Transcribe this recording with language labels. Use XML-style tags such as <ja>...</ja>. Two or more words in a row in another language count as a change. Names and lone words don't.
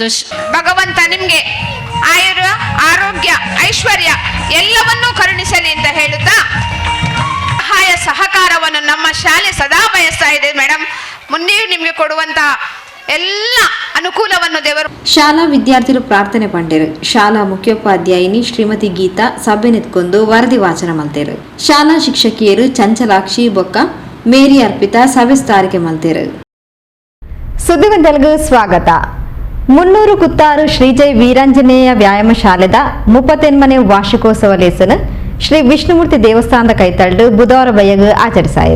<kn>ಭಗವಂತ ನಿಮ್ಗೆ ಆರೋಗ್ಯ ಐಶ್ವರ್ಯ ಎಲ್ಲವನ್ನೂ ಕರುಣಿಸಲಿ ಅಂತ ಹೇಳುತ್ತಾ ಸಹಾಯ ಸಹಕಾರವನ್ನು ನಮ್ಮ ಶಾಲೆ ಸದಾ ಬಯಸ್ತಾ ಇದೆ ಮೇಡಮ್. ಮುಂದೆ ನಿಮ್ಗೆ ಕೊಡುವಂತಹ ಎಲ್ಲ ಅನುಕೂಲವನ್ನು ದೇವರು.</kn> <tcy>ಶಾಲಾ ವಿದ್ಯಾರ್ಥಿಗಳು ಪ್ರಾರ್ಥನೆ ಪಂಡೇರು. ಶಾಲಾ ಮುಖ್ಯೋಪಾಧ್ಯಾಯಿನಿ ಶ್ರೀಮತಿ ಗೀತಾ ಸಭೆ ನಿಂತ್ಕೊಂಡು ವರದಿ ವಾಚನ ಮಲ್ತೇರು. ಶಾಲಾ ಶಿಕ್ಷಕಿಯರು ಚಂಚಲಾಕ್ಷಿ ಬೊಕ್ಕ ಮೇರಿ ಅರ್ಪಿತಾ ಸಭೆ ಸ್ಥಾರಿಕೆ ಮಲ್ತೇರು. ಸುದ್ದಿಗೊಂದಲ್ಗೂ ಸ್ವಾಗತ. 300 ಕುತ್ತಾರು ಶ್ರೀಜೈ ವೀರಾಂಜನೇಯ ವ್ಯಾಯಾಮ ಶಾಲೆದ 38ನೇ ವಾರ್ಷಿಕೋತ್ಸವ ಲೇಸನ ಶ್ರೀ ವಿಷ್ಣುಮೂರ್ತಿ ದೇವಸ್ಥಾನದ ಕೈತಳ್ಳು ಬುಧವಾರ ಬಯ್ಯಗ ಆಚರಿಸಾಯಿರು.</tcy>